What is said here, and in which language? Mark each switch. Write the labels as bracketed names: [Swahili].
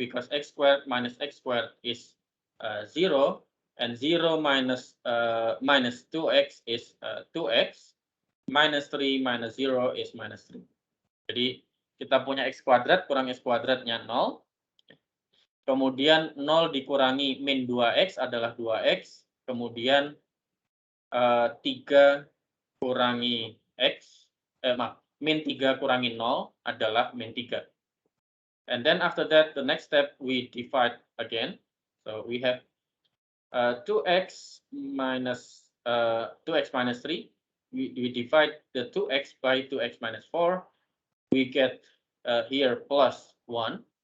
[English] Because x squared minus x squared is 0, and 0 minus 2x is 2x, minus 3 minus 0 is minus 3. [Indonesian] Jadi kita punya x kuadrat kurang x kuadratnya 0. Kemudian 0 dikurangi min 2x adalah 2x. Kemudian 3 kurangi x, min 3 kurangi 0 adalah min 3. [English] And then after that, the next step, we divide again. So we have 2x minus 3. We divide the 2x by 2x minus 4. We get here plus 1.